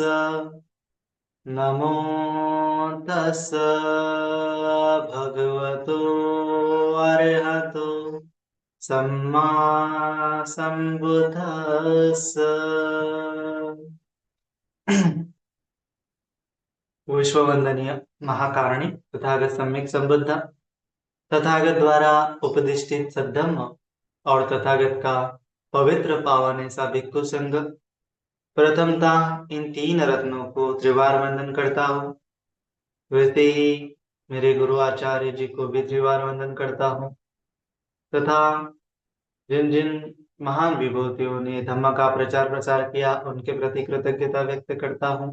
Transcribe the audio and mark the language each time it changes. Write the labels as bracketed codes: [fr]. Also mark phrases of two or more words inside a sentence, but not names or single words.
[pi] नमो तस् भगवतो अरहतो सम्मा सम्बुद्धस्स। [hi] विश्ववंदनीय महाकारणी तथागत सम्यक संबुद्ध तथागत द्वारा उपदिष्टित सद्धम्म और तथागत का पवित्र पावन ऐसा भिक्खु संघ। प्रथमतः इन तीन रत्नों को त्रिवार वंदन करता हूँ। वैसे ही मेरे गुरु आचार्य जी को भी त्रिवार वंदन करता हूँ तथा जिन जिन महान विभूतियों ने धम्म का प्रचार प्रसार किया उनके प्रति कृतज्ञता व्यक्त करता हूँ।